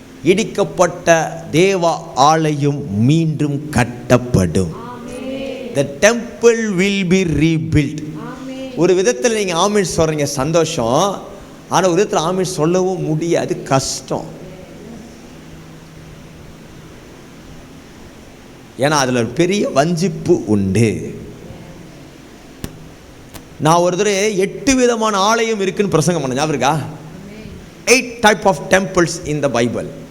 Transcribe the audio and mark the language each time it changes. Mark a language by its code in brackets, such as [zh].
[ta] இடிக்கப்பட்ட தேவ ஆலயம் மீண்டும் கட்டப்படும். [en] The temple will be rebuilt. [ta] ஒரு விதத்தில் நீங்கள் ஆமீன் சொல்கிறீங்க, சந்தோஷம். ஆனால் ஒரு விதத்தில் ஆமீன் சொல்லவும் முடியாது, கஷ்டம். ஏன்னா அதில் ஒரு பெரிய வஞ்சிப்பு உண்டு. நான் ஒரு தடவை 8 விதமான ஆலயம் இருக்குன்னு பிரசங்கம் பண்ண ஞாபகம் இருக்கா? [en] 8 type of temples in the Bible.